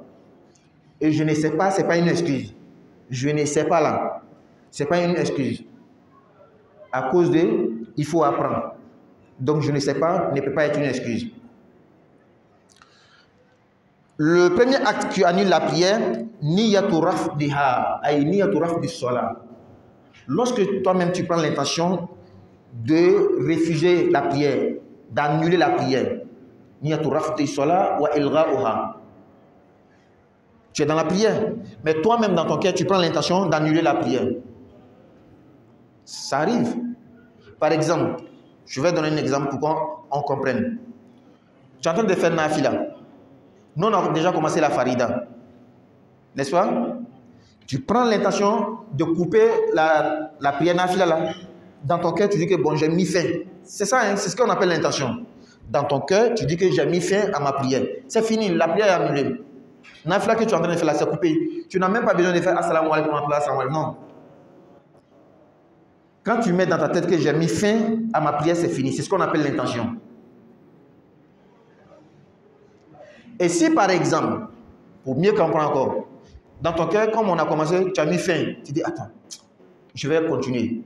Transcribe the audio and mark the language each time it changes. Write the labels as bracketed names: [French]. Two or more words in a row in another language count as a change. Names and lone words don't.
[French] Et je ne sais pas, ce n'est pas une excuse. Je ne sais pas là. Ce n'est pas une excuse. À cause de, il faut apprendre. Donc je ne sais pas, ne peut pas être une excuse. Le premier acte qui annule la prière, [Arabic] نية رفضها، أي نية رفض الصلاة. [French] Lorsque toi-même tu prends l'intention de refuser la prière, d'annuler la prière, [Arabic] نية رفض الصلاة وإلغاؤها. [French] Tu es dans la prière, mais toi-même dans ton cœur, tu prends l'intention d'annuler la prière. Ça arrive. Par exemple, je vais donner un exemple pour qu'on comprenne. Tu es en train de faire nafila. Nous, on a déjà commencé la farida. N'est-ce pas? Tu prends l'intention de couper la prière nafila là. Dans ton cœur, tu dis que bon, j'ai mis fin. C'est ça, hein? C'est ce qu'on appelle l'intention. Dans ton cœur, tu dis que j'ai mis fin à ma prière. C'est fini, la prière est annulée. Nafila que tu es en train de faire là, c'est coupé. Tu n'as même pas besoin de faire [Arabic] السلام عليكم ورحمة الله, [French] non. Quand tu mets dans ta tête que j'ai mis fin à ma prière, c'est fini. C'est ce qu'on appelle l'intention. Et si par exemple, pour mieux comprendre encore, dans ton cœur, comme on a commencé, tu as mis fin, tu dis attends, je vais continuer.